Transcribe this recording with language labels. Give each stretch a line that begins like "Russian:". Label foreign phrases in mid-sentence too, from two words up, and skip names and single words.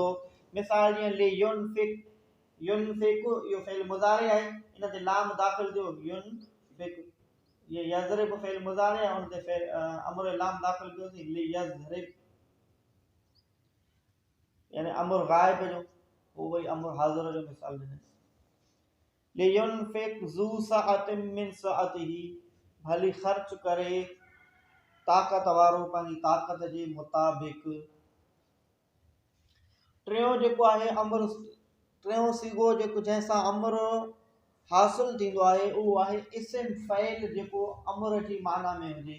Sindhi: मिसाल जीअं
Arabic: لينفق,
Sindhi: युनफिक इहो फ़इल मुज़ारे आहे, इन ते लाम दाख़िल थियो युनफिक। ये यज़रिब फ़इल मुज़ारे आहे, उन ते अमर लाम दाख़िल थियो थी
Arabic: ليضرب.
Sindhi: यानी अमर गायब जो, वो वही अमर हाज़िर जो मिसाल ॾिने।
Arabic: لينفق ذو سعة من سعته,
Sindhi: भली ख़र्च करे ताक़त वारो पंहिंजी ताक़त जे मुताबिक़। टियों जेको आहे अमर, टियों सीगो जेको जंहिंसां अमर हासिल थींदो आहे उहो आहे इस्म फ़इल जेको अमर जी माना में हुजे।